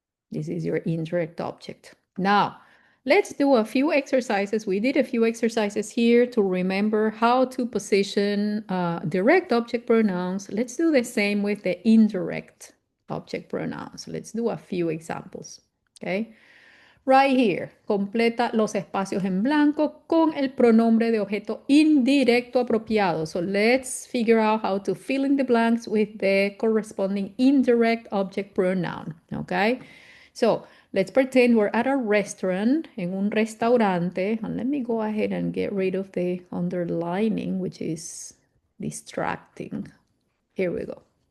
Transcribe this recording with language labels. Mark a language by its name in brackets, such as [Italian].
[English] This is your indirect object. Now, let's do a few exercises. We did a few exercises here to remember how to position direct object pronouns. Let's do the same with the indirect object pronouns. Let's do a few examples. Okay. Right here, [Spanish] completa los espacios en blanco con el pronombre de objeto indirecto apropiado. [English] So let's figure out how to fill in the blanks with the corresponding indirect object pronoun. Okay? So let's pretend we're at a restaurant, [Spanish] en un restaurante. [English] And let me go ahead and get rid of the underlining, which is distracting. Here we go.